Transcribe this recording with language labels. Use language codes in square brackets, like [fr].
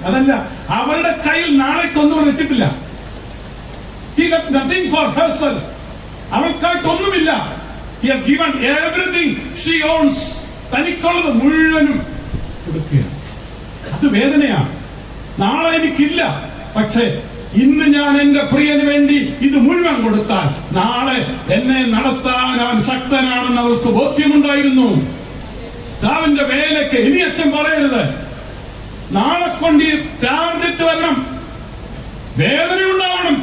[ml] അതല്ല, അവരുടെ കയ്യിൽ നാളേക്കൊന്നും വെച്ചിട്ടില്ല. [en] He left nothing for herself. [ml] അവൾക്കായിട്ടൊന്നുമില്ല. [en] He has given everything she owns. [ml] തനിക്കുള്ളത് മുഴുവനും കൊടുക്കുകയാണ്. അത് വേദനയാണ്. നാളെ എനിക്കില്ല, പക്ഷേ ഇന്ന് ഞാൻ എന്റെ പ്രിയന് വേണ്ടി ഇത് മുഴുവൻ കൊടുത്താൽ നാളെ എന്നെ നടത്താൻ അവൻ ശക്തനാണെന്ന് അവൾക്ക് ബോധ്യമുണ്ടായിരുന്നു. അവന്റെ വേലയ്ക്ക് ഇനി അച്ഛൻ പറയരുത്, നാളെ കൊണ്ട് ഈ ടാർഗറ്റ് വരണം, വേദന ഉണ്ടാവണം.